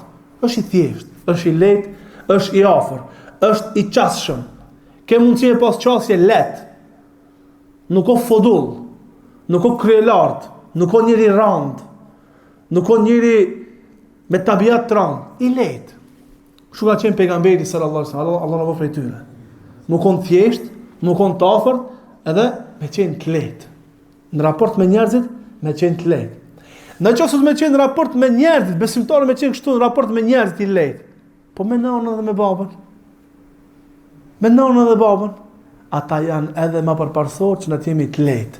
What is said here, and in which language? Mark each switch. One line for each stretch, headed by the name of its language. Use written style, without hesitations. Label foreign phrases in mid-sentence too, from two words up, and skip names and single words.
Albanian: Është i thjesht, është i lehtë, është i afër, është i qasshëm. Ke mundësi e pas qasje lehtë. Nuk o fodull, nuk o kryelart, nuk o njëri rand, nuk o njëri me tabiat të rand, i lehtë. Kështu ka qenë pejgamberi
Arabic: صلى الله عليه وسلم,
Albanian: Allah na bëf prej tyre. Nuk on thjesht, nuk on të afërt, edhe me qenë të lehtë. Në raport me njerëzit, me qenë të lehtë. Në qoftë me qenë në raport me njerëzit, besimtarë me qenë kështu në raport me njerëzit i lehtë. Po me nanën dhe me babën. Me nanën dhe babën, ata janë edhe më përparsor që na jemi të lehtë.